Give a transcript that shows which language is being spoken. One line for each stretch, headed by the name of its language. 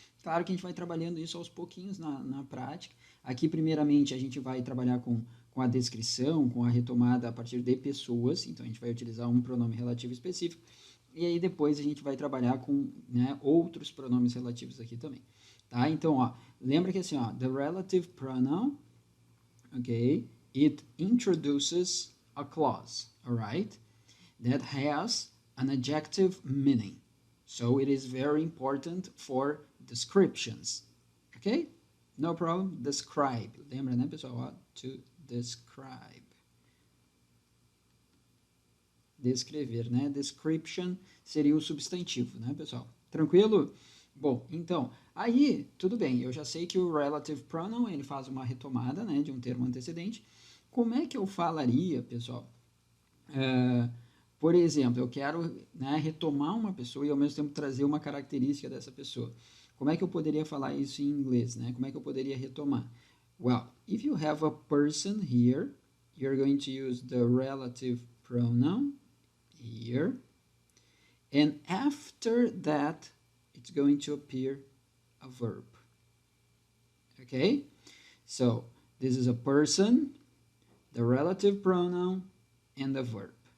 Portuguese: Claro que a gente vai trabalhando isso aos pouquinhos na prática. Aqui, primeiramente, a gente vai trabalhar com a descrição, com a retomada a partir de pessoas, então a gente vai utilizar um pronome relativo específico, e aí depois a gente vai trabalhar com, né, outros pronomes relativos aqui também. Tá? Então, ó, lembra que assim, ó,
English: the relative pronoun, okay, it introduces a clause, alright, that has an adjective meaning. So it is very important for descriptions. Ok? No problem. Describe.
Portuguese: Lembra, né, pessoal? Ó,
English: to describe.
Portuguese: Descrever, né? Description seria o substantivo, né, pessoal? Tranquilo? Bom, então, aí, tudo bem. Eu já sei que o relative pronoun, ele faz uma retomada, né, de um termo antecedente. Como é que eu falaria, pessoal? Por exemplo, eu quero, né, retomar uma pessoa e ao mesmo tempo trazer uma característica dessa pessoa. Como é que eu poderia falar isso em inglês, né? Como é que eu poderia retomar?
English: Well, if you have a person here, you're going to use the relative pronoun here, and after that, it's going to appear a verb. Okay? So, this is a person, the relative pronoun, and the verb.